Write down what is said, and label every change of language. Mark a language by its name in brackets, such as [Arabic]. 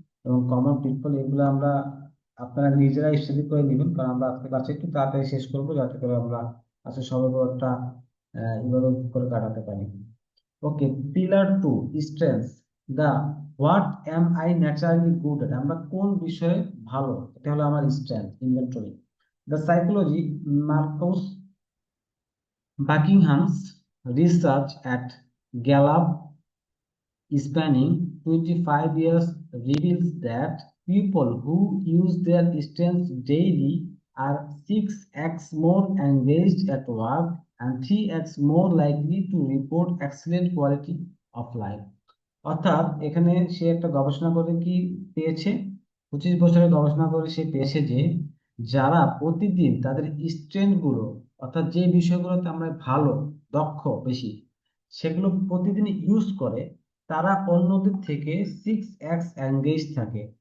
[Bangla] এবং কমন পিটফল এগুলো আমরা, আপনারা নিজেরা স্টাডি করে নেবেন, কারণ আমরা আজকে ক্লাসে একটু তাড়াতাড়ি শেষ করবো, যাতে করে আমরা আজকে সময় একটা এভাবে করে কাটাতে পারি। [English] Okay, pillar two, strength. The what am I naturally good at, [Bangla] আমরা কোন বিষয়ে ভালো, এটা হলো আমার [English] Strength, inventory. The psychology, Marcus Buckingham's research at Gallup spanning 25 years reveals that people who use their strengths daily are 6x more engaged at work and 3x more likely to report excellent quality of life. [Bangla] অর্থাৎ এখানে সে একটা গবেষণা করে কি পেয়েছে, 25 বছরের গবেষণা করে সে পেয়েছে যে যারা প্রতিদিন তাদের স্ট্রেংথ গুলো, অর্থাৎ যে বিষয়গুলোতে আমরা ভালো, দক্ষ বেশি, সেগুলো প্রতিদিন ইউজ করে, তারা অন্যদের থেকে 6x এঙ্গেজ থাকে।